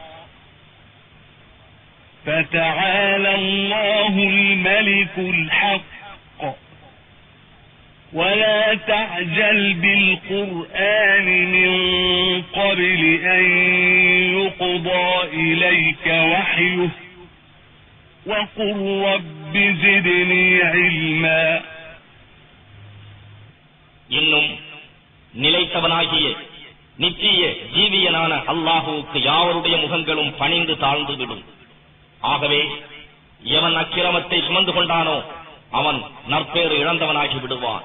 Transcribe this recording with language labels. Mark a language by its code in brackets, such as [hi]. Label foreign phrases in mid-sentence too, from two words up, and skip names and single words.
[ar] فتعالى الله الملك الحق ولا تعجل بالقرآن من قبل أن يقضى إليك وحيه وقل رب زدني علما. [ta] இன்னும் நிலைத்தவனாகிய நித்திய ஜீவியனான அல்லாஹுவுக்கு யாவருடைய முகங்களும் பணிந்து தாழ்ந்து விடும். ஆகவே எவன் அக்கிரமத்தை சுமந்து கொண்டானோ அவன் நற்பேறு இழந்தவனாகி விடுவான்.